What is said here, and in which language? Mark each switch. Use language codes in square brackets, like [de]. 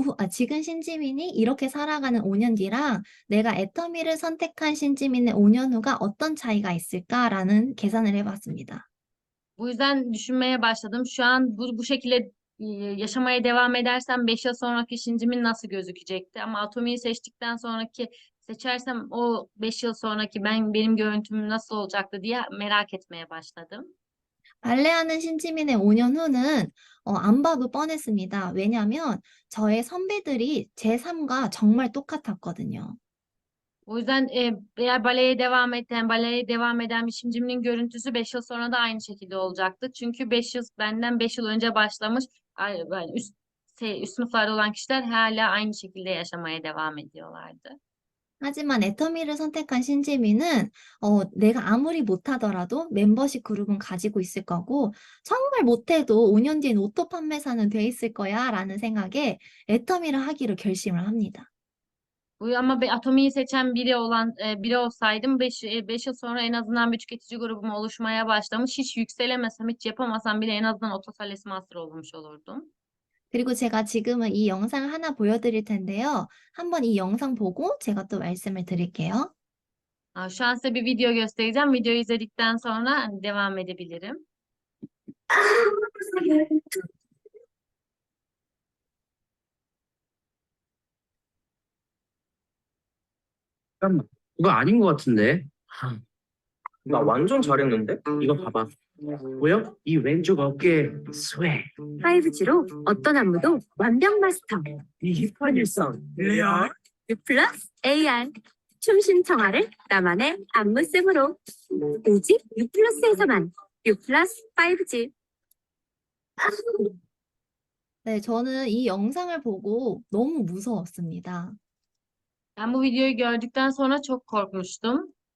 [ko] 지금 신지민이 이렇게 살아가는 5년 뒤랑 내가 애터미를 선택한 신지민의 5년 후가 어떤 차이가 있을까라는 계산을 해봤습니다. [tr] Bu yüzden düşünmeye başladım. Şu an bu şekilde yaşamaya devam edersem 5 yıl sonraki Shinjimin nasıl gözükecekti? Ama Atomi'yi seçersem o 5 yıl sonraki benim görüntüm nasıl olacaktı diye merak etmeye başladım. [ko] 발레하는 신지민의 5년 후는 안 봐도 뻔했습니다. 왜냐하면 저의 선배들이 제 삶과 정말 똑같았거든요. [tr] O yüzden eğer baleye devam eden bir Shinjimin'in görüntüsü 5 yıl sonra da aynı şekilde olacaktı. Çünkü benden 5 yıl önce başlamış yani üst sınıflarda olan kişiler hala aynı şekilde yaşamaya devam ediyorlardı. [ko] 하지만 애터미를 선택한 신지민은 내가 아무리 못하더라도 멤버십 그룹은 가지고 있을 거고 정말 못해도 5년 뒤엔 오토 판매사는 돼 있을 거야 라는 생각에 애터미를 하기로 결심을 합니다. [tr] Ama Atomi'yi seçen biri olsaydım 5 yıl sonra en azından bir tüketici grubum oluşmaya başlamış. Hiç yükselemesem, hiç yapamasam bile en azından Otosales Master olmuş olurdum. [ko] 그리고 제가 지금은 이 영상을 하나 보여드릴 텐데요. 한번 이 영상 보고 제가 또 말씀을 드릴게요. [tr] Şu an size bir video göstereceğim. Videoyu izledikten sonra hani devam edebilirim. [ko] 잠깐만, 이거 아닌 것 같은데? 나 완전 잘했는데? 이거 봐봐. 보여? 이 왼쪽 어깨 스웨. 5G로 어떤 안무도 완벽 마스터. 이 힙한 일성 레알. U 플러스 AR. 춤 신청화를 나만의 안무쌤으로. 오직 U 플러스에서만. U 플러스 5G. 네, 저는 이 영상을 보고 너무 무서웠습니다. [tr] Ben bu videoyu gördükten sonra çok korkmuştum.